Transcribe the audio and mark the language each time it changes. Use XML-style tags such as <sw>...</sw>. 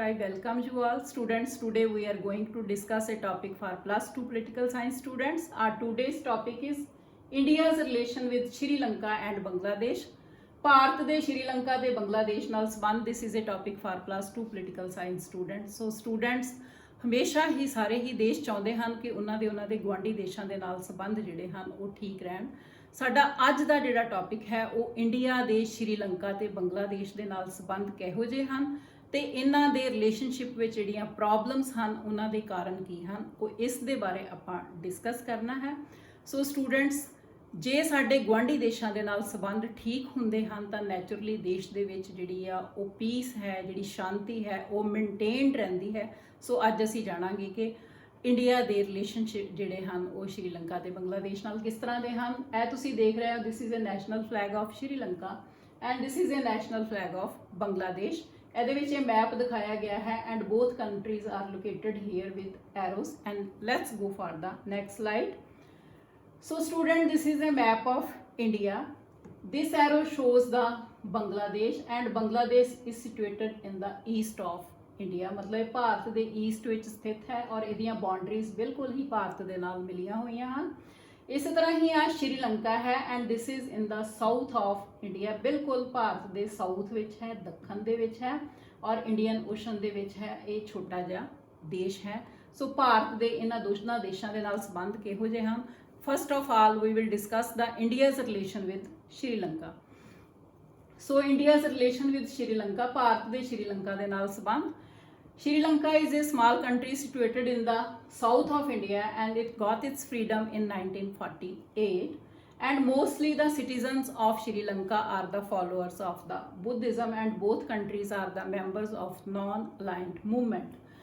<en>I welcome you all, students. Today we are going to discuss a topic for plus 2 political science students. Our today's topic is India's relation with Sri Lanka and Bangladesh.</en> <pa>Bharat ਦੇ ਸ਼੍ਰੀਲੰਕਾ ਤੇ ਬੰਗਲਾਦੇਸ਼ ਨਾਲ ਸੰਬੰਧ</pa> <en>this is a topic for plus 2 political science students.</en> <pa>So students ਹਮੇਸ਼ਾ ਹੀ ਸਾਰੇ ਹੀ ਦੇਸ਼ ਚਾਹੁੰਦੇ ਹਨ ਕਿ ਉਹਨਾਂ ਦੇ ਗੁਆਂਢੀ ਦੇਸ਼ਾਂ ਦੇ ਨਾਲ ਸੰਬੰਧ ਜਿਹੜੇ ਹਨ ਉਹ ਠੀਕ ਰਹਿਣ। ਸਾਡਾ ਅੱਜ ਦਾ ਜਿਹੜਾ ਟੌਪਿਕ ਹੈ ਉਹ ਇੰਡੀਆ ਦੇ ਸ਼੍ਰੀਲੰਕਾ ਤੇ ਬੰਗਲਾਦੇਸ਼ ਦੇ ਨਾਲ ਸੰਬੰਧ ਕਿਹੋ ਜਿਹੇ ਹਨ ਤੇ ਇਹਨਾਂ ਦੇ ਰਿਲੇਸ਼ਨਸ਼ਿਪ ਵਿੱਚ ਜਿਹੜੀਆਂ ਪ੍ਰੋਬਲਮਸ ਹਨ ਉਹਨਾਂ ਦੇ ਕਾਰਨ ਕੀ ਹਨ ਉਹ ਇਸ ਦੇ ਬਾਰੇ ਆਪਾਂ ਡਿਸਕਸ ਕਰਨਾ ਹੈ। ਸੋ ਸਟੂਡੈਂਟਸ ਜੇ ਸਾਡੇ ਗੁਆਂਢੀ ਦੇਸ਼ਾਂ ਦੇ ਨਾਲ ਸੰਬੰਧ ਠੀਕ ਹੁੰਦੇ ਹਨ ਤਾਂ ਨੈਚੁਰਲੀ ਦੇਸ਼ ਦੇ ਵਿੱਚ ਜਿਹੜੀ ਆ ਉਹ ਪੀਸ ਹੈ, ਜਿਹੜੀ ਸ਼ਾਂਤੀ ਹੈ ਉਹ ਮੇਨਟੇਨਡ ਰਹਿੰਦੀ ਹੈ। ਸੋ ਅੱਜ ਅਸੀਂ ਜਾਣਾਂਗੇ ਕਿ ਇੰਡੀਆ ਦੇ ਰਿਲੇਸ਼ਨਸ਼ਿਪ ਜਿਹੜੇ ਹਨ ਉਹ ਸ਼੍ਰੀਲੰਕਾ ਤੇ ਬੰਗਲਾਦੇਸ਼ ਨਾਲ ਕਿਸ ਤਰ੍ਹਾਂ ਦੇ ਹਨ। ਇਹ ਤੁਸੀਂ ਦੇਖ ਰਹੇ ਹੋ</pa> <en>This is a national flag of Sri Lanka and this is a national flag of Bangladesh.</en> <pa>ਇਹਦੇ ਵਿੱਚ ਇਹ ਮੈਪ ਦਿਖਾਇਆ ਗਿਆ ਹੈ</pa> <en>And both countries are located here with arrows and let's go for the next slide. So student, this is a map of India. This arrow shows the Bangladesh and Bangladesh is situated in the east of India.</en> <pa>मतलब ਭਾਰਤ ਦੇ East ਵਿੱਚ ਸਥਿਤ ਹੈ ਔਰ ਇਹਦੀਆਂ boundaries ਬਿਲਕੁਲ ਹੀ ਭਾਰਤ ਦੇ ਨਾਲ ਮਿਲੀਆਂ ਹੋਈਆਂ ਹਨ। ਇਸੇ ਤਰ੍ਹਾਂ ਹੀ ਆ ਸ਼੍ਰੀਲੰਕਾ ਹੈ</pa> <en>and this is in the south of India,</en> <pa>ਬਿਲਕੁਲ ਭਾਰਤ ਦੇ ਸਾਊਥ ਵਿੱਚ ਹੈ, ਦੱਖਣ ਦੇ ਵਿੱਚ ਹੈ ਔਰ ਇੰਡੀਅਨ ਓਸ਼ਨ ਦੇ ਵਿੱਚ ਹੈ। ਇਹ ਛੋਟਾ ਜਿਹਾ ਦੇਸ਼ ਹੈ। ਸੋ ਭਾਰਤ ਦੇ ਇਹਨਾਂ ਦੋਨਾਂ ਦੇਸ਼ਾਂ ਦੇ ਨਾਲ ਸੰਬੰਧ ਕਿਹੋ ਜਿਹੇ ਹਨ।</pa> <en>First of all, we will discuss the India's relation with Sri Lanka. So India's relation with Sri Lanka,</en> <pa>Bharat ਦੇ ਸ਼੍ਰੀ ਲੰਕਾ ਦੇ ਨਾਲ ਸੰਬੰਧ।</pa> <en>Sri Lanka is a small country situated in the south of India and it got its freedom in 1948. And mostly the citizens of Sri Lanka are the followers of the Buddhism and both countries are the members of non-aligned movement.</en>